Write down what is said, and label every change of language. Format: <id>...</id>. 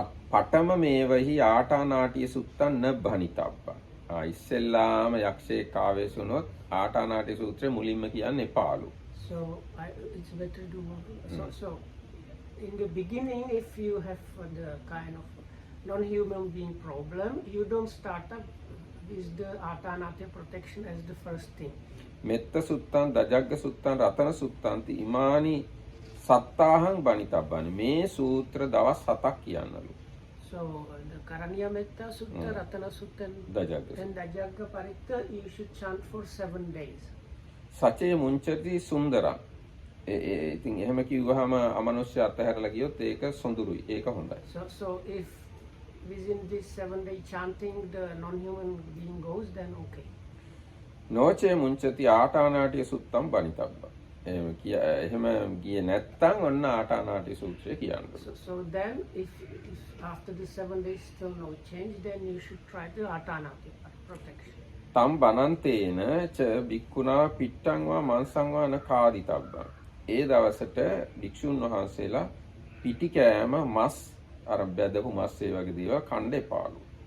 <pi>පඨම මේවහි ආටානාටිය සුත්තං න භනිතබ්බා.</pi> <si>ඉස්සෙල්ලාම යක්ෂයෙක් ආවේශ වුණොත් ආටානාටිය සූත්‍රය මුලින්ම කියන්නේ පාළු.</si> <en>So it's better to so in the beginning, if you have the kind of non-human being problem, you don't start up is the Atanatiya protection as the first thing.</en> <pi>මෙත්ත සුත්තං දජග්ග සුත්තං රතන සුත්තන්ති ඉමානි සත්තාහං බණිතබ්බනි.</pi> <si>මේ සූත්‍ර දවස් 7ක් කියන්නලු.</si> <en>So the Karaniya Metta Sutta, Ratana Sutta</en> <pi>දජග්ග</pi> <en>and Dajagga Paritta you should chant for 7 days.</en> <pi>සචේ මුංචති සුන්දරං.</pi> <si>ඉතින් එහෙම කිව්වහම අමනුෂ්‍ය අතහැරලා ගියොත් ඒක සොඳුරුයි. ඒක හොඳයි.</si> <en>So if within this 7-day chanting the non-human being goes, then okay.</en> <pi>නෝචේ මුංචති ආටානාටිය සුත්තම් බණිතබ්බ.</pi> <si>එහෙම ගියේ නැත්තම් ඔන්න ආටානාටිය සූත්‍රය කියන්න.</si> <en>So then if after the 7 days still no change, then you should try the Atanatiya protection.</en> <pi>තම් බනන්තේන ච බික්කුණා පිට්ටං වා මංසං වා න කාදිතබ්බං.</pi> <si>ඒ දවසට භික්ෂුන් වහන්සේලා පිටි කෑම මස් අර බැදපු මස් ඒ වගේ දේවල් කන්න එපාලු.</si>